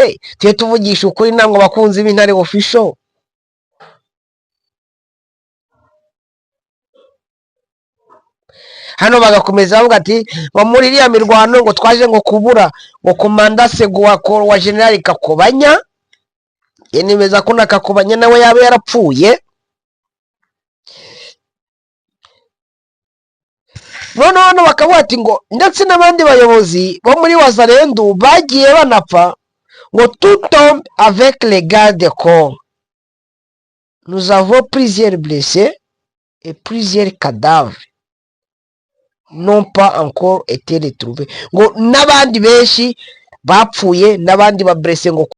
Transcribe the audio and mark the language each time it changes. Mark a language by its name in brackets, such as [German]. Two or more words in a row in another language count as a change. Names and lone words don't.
[Kinyarwanda] Tuye tuvugisha ukuri ntabwo bakunzi b'Intare official. Hano bagakomeza bavuga ati ngo muri iriya mirwano ngo twaje ngo kubura ngo komanda Segu wa General Kakobanya, yenemeza ko na Kakobanya nawe yaba yarapfuye. None bakavuga ati ngo ndetse n'abandi bayobozi bo muri Wazalendo bagiye banapfa, ngo [French] tout tombe avec les gardes corps. Nous avons plusieurs blessés et plusieurs cadavres n'ont pas encore été retrouvés. [Kinyarwanda] Ngo n'abandi benshi bapfuye n'abandi ba blessés ngo